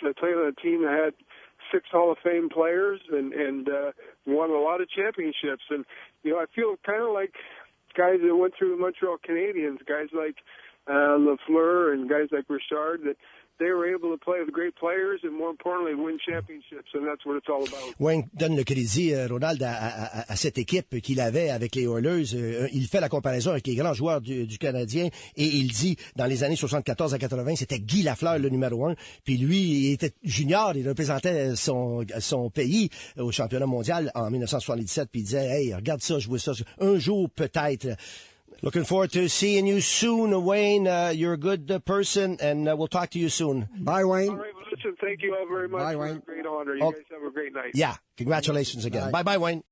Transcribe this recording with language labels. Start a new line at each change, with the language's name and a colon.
English: I played on a team that had 6 Hall of Fame players and won a lot of championships. And, I feel kind of like guys that went through the Montreal Canadiens, guys like Lafleur and guys like Richard, that they were able to play with great players and, more importantly, win championships, and that's what it's all about.
French: Wayne donne le crédit, Ronald, à cette équipe qu'il avait avec les Oilers. Il fait la comparaison avec les grands joueurs du Canadien, et il dit, dans les années 74 à 80, c'était Guy Lafleur, le numéro 1, puis lui, il était junior, il représentait son pays au championnat mondial en 1977, puis il disait, hey, regarde ça, jouer ça, un jour peut-être.
English: Looking forward to seeing you soon, Wayne. You're a good person, and we'll talk to you soon. Bye, Wayne. All right, well, listen, thank you all very much. Bye, for Wayne. a great honor. You guys have a great night. Yeah, congratulations again. Bye-bye, Wayne.